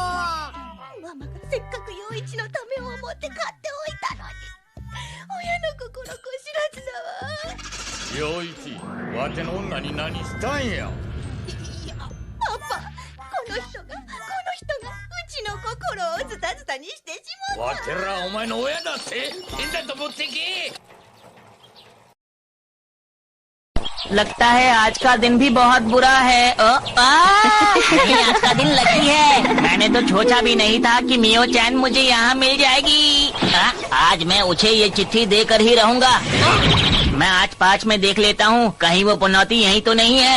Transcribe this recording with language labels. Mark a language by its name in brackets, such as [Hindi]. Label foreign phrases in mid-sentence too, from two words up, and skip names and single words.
[Japanese] ママがせっかく陽一のためを思って買っておいたのに、親の心こ知らずだわ。陽一、わての女に何したんや。いや、パパ、この人がうちの心をズタズタにしてしまった。わてらお前の親だって。ペンダント持ってけ。 [Hindi] लगता है आज का दिन भी बहुत बुरा है। आज का दिन लकी है। मैंने तो सोचा भी नहीं था कि मियो चैन मुझे यहाँ मिल जाएगी। आज मैं उसे ये चिट्ठी देकर ही रहूंगा। मैं आज 5 में देख लेता हूँ, कहीं वो पनौती यहीं तो नहीं है।